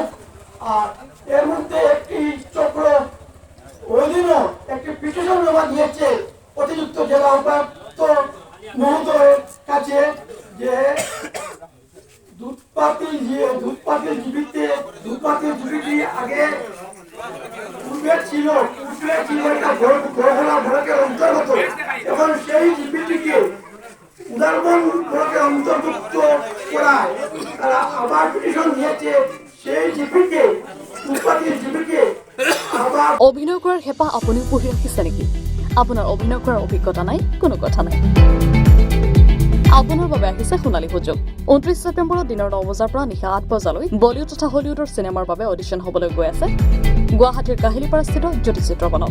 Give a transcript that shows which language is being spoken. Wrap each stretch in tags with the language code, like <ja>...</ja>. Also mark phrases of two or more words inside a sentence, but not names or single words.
<bn>আর এর মধ্যে একটি চক্র ওই দিনও একটি পিটিশন জমা দিয়েছে অতিরিক্ত জেলা উপায়ুক্ত মহোদয়ের কাছে যে দুধপাতির জীবিতে আগে পূর্বে ছিল একটা ব্লকের অন্তর্গত। এখন সেই জীবিটিকে উদারবন ব্লকের অন্তর্ভুক্ত করায় তারা আবার পিটিশন দিয়েছে সেই জীবিকে, দুধপাতির জীবিকে আবার।</bn> <as>অভিনয় কৰাৰ হেঁপাহ আপুনিও পঢ়ি ৰাখিছে নেকি? আপোনাৰ অভিনয় কৰাৰ অভিজ্ঞতা নাই? কোনো কথা নাই, আপোনাৰ বাবে আহিছে সোণালী সুযোগ। 29 ছেপ্টেম্বৰত দিনৰ 9 বজাৰ পৰা নিশা 8 বজালৈ বলিউড তথা হলিউডৰ চিনেমাৰ বাবে অডিশ্যন হ'বলৈ গৈ আছে গুৱাহাটীৰ কাহিলীপাৰাস্থিত জ্যোতি চিত্ৰবনত।</as>